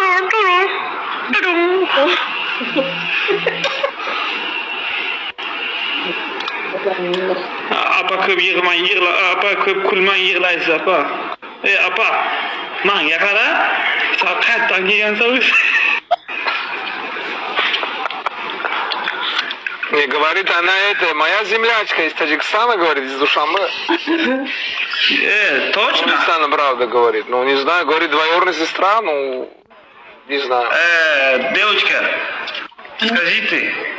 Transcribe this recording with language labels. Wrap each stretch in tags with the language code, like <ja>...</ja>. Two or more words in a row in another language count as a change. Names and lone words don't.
<uz>Apa ko'p apa ko'p kulmang, yig'laysiz, apa. Apa, menga qara. Qayerdan kelgansiz?</uz> <ru>Не говорит она это, моя землячка из Таджикистана, говорит, из Душанбе. Точно? Таджикистана, правда, говорит. Ну, не знаю, говорит, двоюродная сестра, ну, не знаю. Девочка, скажите.</ru>